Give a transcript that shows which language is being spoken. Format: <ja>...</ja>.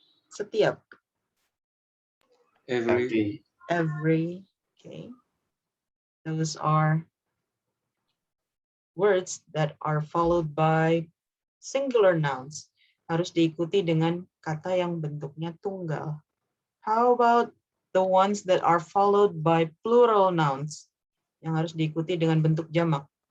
<id>Setiap.</id> <en>Every. Every. Okay. Those are words that are followed by singular nouns.</en> <id>Harus diikuti dengan kata yang bentuknya tunggal.</id> <en>How about the ones that are followed by plural nouns?</en> <id>Yang harus diikuti dengan bentuk jamak.</id>